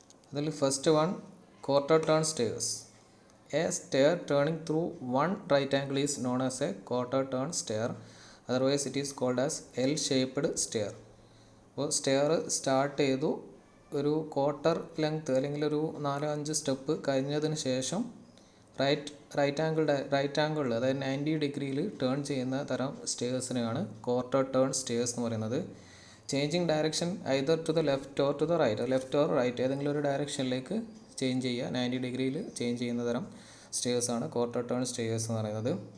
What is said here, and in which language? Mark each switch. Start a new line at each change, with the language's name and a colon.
English: അതിൽ first one, quarter turn stairs. A stair turning through one right angle is known as a quarter turn stair. Otherwise it is called as L-shaped stair.
Malayalam: അപ്പോൾ stair start ചെയ്തു, ഒരു quarter length അല്ലെങ്കിൽ ഒരു 4-5 step കഴിഞ്ഞതിന് ശേഷം right ആംഗിളിൽ അതായത് 90 ഡിഗ്രിയിൽ ടേൺ ചെയ്യുന്ന തരം സ്റ്റെയർസിനെയാണ് ക്വാർട്ടർ ടേൺ സ്റ്റെയർസ് എന്ന് പറയുന്നത്.
English: changing direction either to the left or to the right,
Malayalam: left or right ഏതെങ്കിലും ഒരു ഡയറക്ഷനിലേക്ക് ചേഞ്ച് ചെയ്യുക, 90 ഡിഗ്രിയിൽ ചേഞ്ച് ചെയ്യുന്ന തരം സ്റ്റെയർസാണ് ക്വാർട്ടർ ടേൺ സ്റ്റെയർസ് എന്ന് പറയുന്നത്.